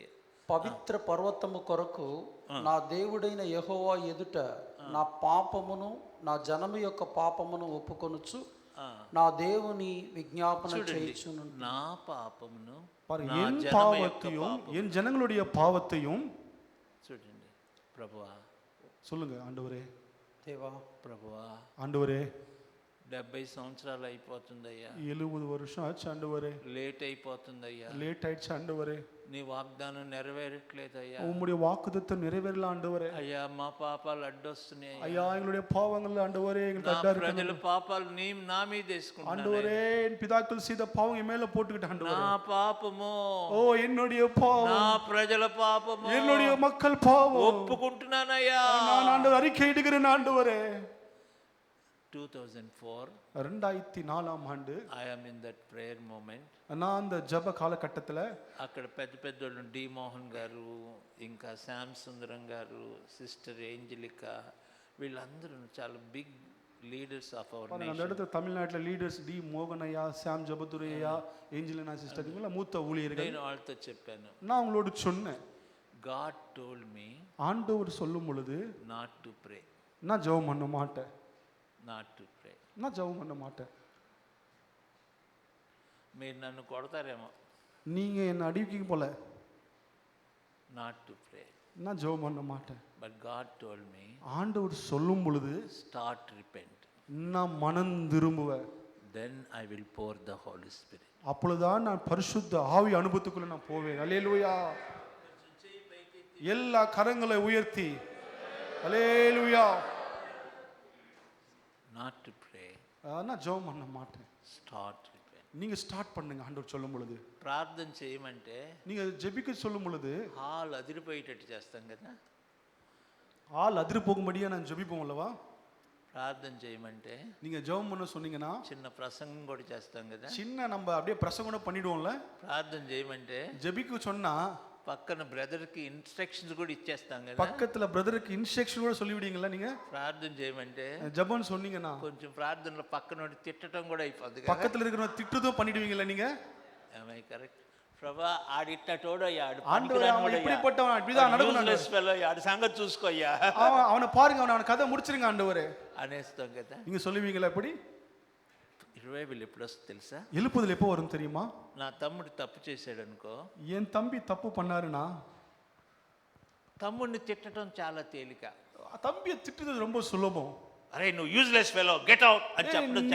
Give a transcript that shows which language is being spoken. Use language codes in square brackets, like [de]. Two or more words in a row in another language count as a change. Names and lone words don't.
[te] పవిత్ర పర్వతము కొరకు నా దేవుడైన యెహోవా ఎదుట నా పాపమును నా జనము యొక్క పాపమును ఒప్పుకొనుచు నా దేవుని విజ్ఞాపన చేయుచును. నా పాపమును [ta] பாருங்க என் பாவத்தையும் என் ஜனங்களுடைய பாவத்தையும் [te] చూడండి. ప్రభువా [ta] சொல்லுங்க ஆண்டவரே, [te] దేవా ప్రభువా, [ta] ஆண்டவரே [te] 70 సంవత్సరాలు అయిపోతుందయ్యా, [ta] 70 வருஷம் ஆச்சு ஆண்டவரே, [te] లేట్ అయిపోతుందయ్యా, [ta] லேட் ஆயிடுச்சு ஆண்டவரே, [te] నీ వాగ్దానం నెరవేరట్లేదయ్యా, [ta] உம்முடைய வாக்குத்தத்தம் நிறைவேறல ஆண்டவரே, [te] అయ్యా మా పాపాలు అడ్డొస్తున్నాయి, [ta] ஐயா எங்களுடைய பாவங்கள் ஆண்டவரே எங்களுக்கு [te] నా [ta] அட்டா இருக்கு [te] ప్రజల పాపాలు నా మీద వేసుకుంటున్నాను. [ta] ஆண்டவரே, என் பிதாக்கள் செய்த பாவம் என் மேல போட்டுக்கிட்டு ஆண்டவரே, [te] నా పాపము, [ta] ஓ என்னுடைய பாவம், [te] నా ప్రజల పాపము, [ta] என்னுடைய மக்கள் பாவம் [te] ఒప్పుకుంటున్నానయ్యా. [ta] நான் ஆண்டவர் அறிக்கை இடுகிறேன் ஆண்டவரே. 2004 2004ஆம் ஆண்டு [en] I am in that prayer moment. [ta] நான் அந்த ஜெப காலகட்டத்தில் [te] అక్కడ పెద్ద పెద్దోళ్ళు డి మోహన్ గారు, ఇంకా శ్యామ్ సుందరం గారు, సిస్టర్ ఏంజలికా, వీళ్ళందరూ చాలా [en] big leaders of our [ta] அந்த [te] నేషన్. [ta] இடத்துல தமிழ்நாட்டில் லீடர்ஸ் டி மோகன் ஐயா, சாம் ஜபதுரை ஐயா, ஏஞ்சலினா சிஸ்டர் இவங்க மூத்த ஊழியர்கள். [te] నేను వాళ్ళతో చెప్పాను, [ta] நான் அவங்களோடு சொன்னேன், [en] God told me [ta] ஆண்டவர் சொல்லும் பொழுது [en] not to pray, [ta] நான் ஜெபம் பண்ண மாட்டேன், [en] not to pray. [ta] நான் ஜெபம் பண்ண மாட்டேன். [te] మీరు నన్ను కొడతారేమో, [ta] நீங்க என்ன அடிக்க போல, [en] not to pray. [ta] நான் ஜெபம் பண்ண மாட்டேன். [en] But God told me [ta] ஆண்டவர் சொல்லும் பொழுது [en] start repent, [ta] நான் மனம் திரும்புவேன், [en] then I will pour the Holy Spirit. [ta] அப்பொழுதுதான் நான் பரிசுத்த ஆவி அனுபவத்துக்குள்ள நான் போவேன். அல்லேலூயா. எல்லா கரங்களை உயர்த்தி அல்லேலூயா. [en] not to pray. [ta] நான் ஜெபம் பண்ண மாட்டேன். [en] Start to pray. [ta] நீங்க ஸ்டார்ட் பண்ணுங்க ஆண்டவர் சொல்லும் பொழுது. [te] ప్రార్థన చేయమంటే [ta] நீங்க ஜெபிக்க சொல்லும் பொழுது [te] హాల్ అదిరిపోయేటట్టు చేస్తాం కదా. [ta] ஆள் அதிரி போகும்படியா நான் ஜெபிப்போம் அல்லவா. [te] ప్రార్థన చేయమంటే [ta] நீங்க ஜெபம் பண்ண சொன்னீங்கன்னா [te] చిన్న ప్రసంగం కూడా చేస్తాం కదా. [ta] சின்ன நம்ம அப்படியே பிரசங்கம் பண்ணிடுவோம்ல. [te] ప్రార్థన చేయమంటే [ta] ஜெபிக்க சொன்னா [te] పక్కన బ్రదర్ కి ఇన్స్ట్రక్షన్స్ కూడా ఇచ్చేస్తాం కదా. [ta] பக்கத்துல பிரதருக்கு இன்ஸ்ட்ரக்ஷன் கூட சொல்லிவிடுவீங்களா நீங்க. [te] ప్రార్థన చేయమంటే [ta] ஜெபம் சொன்னீங்கன்னா [te] కొంచెం ప్రార్థనలో పక్కనోడి తిట్టడం కూడా అయిపోద్ది కదా. [ta] பக்கத்துல இருக்கிறவங்க திட்டுதும் பண்ணிடுவீங்களா நீங்க. [en] am I correct? [te] ప్రభా ఆడిట్టటోడయ్యా, [ta] ஆண்டவரே அவன் இப்படிப்பட்டவன் இப்படிதான் நடக்கணும், [te] ఆడి సంగతి చూసుకోయ్యా, [ta] அவனை பாருங்க, அவன கதை முடிச்சிருங்க ஆண்டவரே [te] అనేస్తాం కదా. [ta] நீங்க சொல்லுவீங்களா எப்படி. [te] రివైవల్ ఎప్పుడు వస్తుంది తెలుసా? [ta] எழுப்புதல் எப்போ வரும் தெரியுமா? [te] నా తమ్ముడు తప్పు చేశాడు అనుకో, [ta] என் தம்பி தப்பு பண்ணாருன்னா [te] తమ్ముడిని తిట్టడం చాలా తేలిక. [ta] தம்பியை திட்டுறது ரொம்ப சுலபம். [te] అరే నువ్వు [en] useless fellow get out [te] అని చెప్పడం,